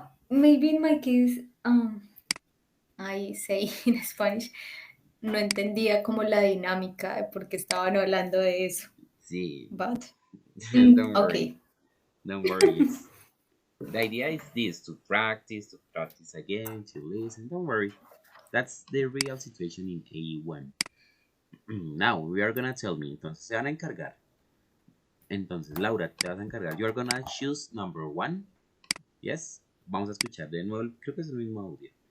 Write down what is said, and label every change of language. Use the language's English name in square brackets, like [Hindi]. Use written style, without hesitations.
[English] Maybe in my case, I say in Spanish, [Spanish] no entendía como la dinámica de por qué estaban hablando de eso. [English] See, But don't worry, okay. don't worry. It's the idea is this to practice again, to listen. Don't worry. That's the real situation in A1. Now we are gonna tell me. [Spanish] Entonces se van a encargar. Entonces, Laura, te vas a encargar. [English] You are gonna choose number one. Yes. [Spanish] Vamos a escuchar de nuevo. Creo que es el mismo audio.